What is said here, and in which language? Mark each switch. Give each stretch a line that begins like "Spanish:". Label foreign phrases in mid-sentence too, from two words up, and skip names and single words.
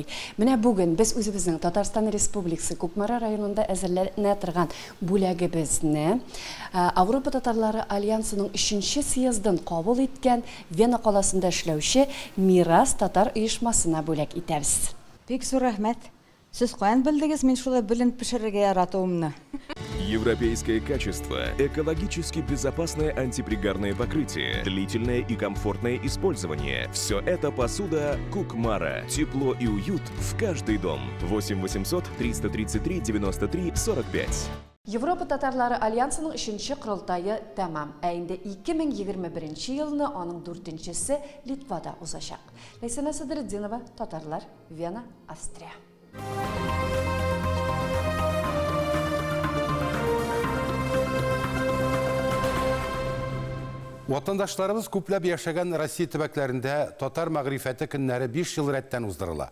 Tatar: Менә бүген без үзебезнең Татарстан Республикасы Кукмара районында әзерләнә торган бүләгебезне Европа татарлары альянсының 3нче съездын кабул иткән Вена каласында эшләүче Мирас татар оешмасына бүләк итәбез. Бик зур рәхмәт. Сез каян белдегез мин шулай белен пешерергә яратуымны?
Russian: Европейское качество, экологически безопасное антипригарное покрытие, длительное и комфортное использование. Все это посуда Кукмара. Тепло и уют в каждый дом. 8 800 333 93 45.
Tatar: Европа татарлары альянсының 3нче курултайы тәмам. Инде 2021 елны аның 4нчесе Литвада узачак. Ләйсәнә Садретдинова, татарлар, Вена, Австрия. Ватандашларыбыз күпләп яшәгән Россия төбәкләрендә татар мәгърифәте көннәре 5 ел рәттән уздырыла.